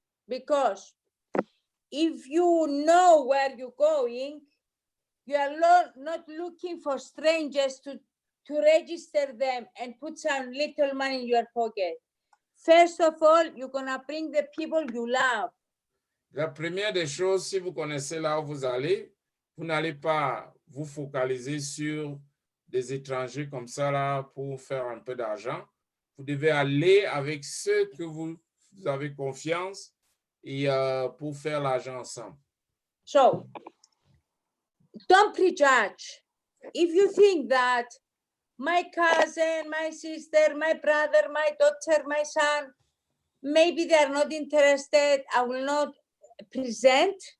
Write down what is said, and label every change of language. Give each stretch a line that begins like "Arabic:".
English: Because if you know where you're going, you are not looking for strangers to register them and put some little money in your pocket. First of all, you're gonna bring the people you love.
French: La première des choses, si vous connaissez là où vous allez, vous n'allez pas vous focaliser sur des étrangers comme ça là pour faire un peu d'argent. Vous devez aller avec ceux que vous avez confiance et pour faire l'argent ensemble.
English: So, don't prejudge. If you think that my cousin, my sister, my brother, my daughter, my son, maybe they are not interested, I will not present.